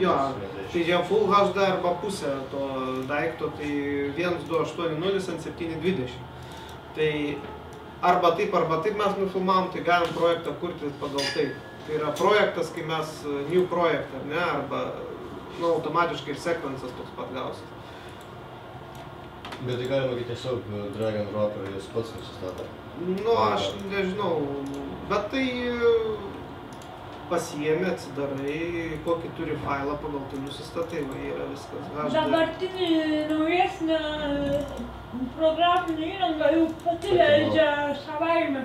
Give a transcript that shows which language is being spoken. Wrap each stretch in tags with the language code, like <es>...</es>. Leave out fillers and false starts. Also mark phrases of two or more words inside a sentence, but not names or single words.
<lt>Jo, tai jie Full HD arba pusė to daikto, tai 1280 ant 720. Tai arba taip mes nufilmavom, tai galim projektą kurti pagal tai. Tai yra projektas, kai mes</lt> <en>new project,</en> <lt>ar ne, arba nu, automatiškai ir sekvencas toks pat gausit. Bet tai galima tiesiog</lt> <en>drag and drop</en> <lt>ir jis pats nusistato? Nu, aš nežinau, bet tai pasiėmė, atsidarai, kokį turi failą, pagal tai nusistatai, va, yra viskas. Dabartinį naujesnę programinę įrangą jau pati leidžia savaime.</lt>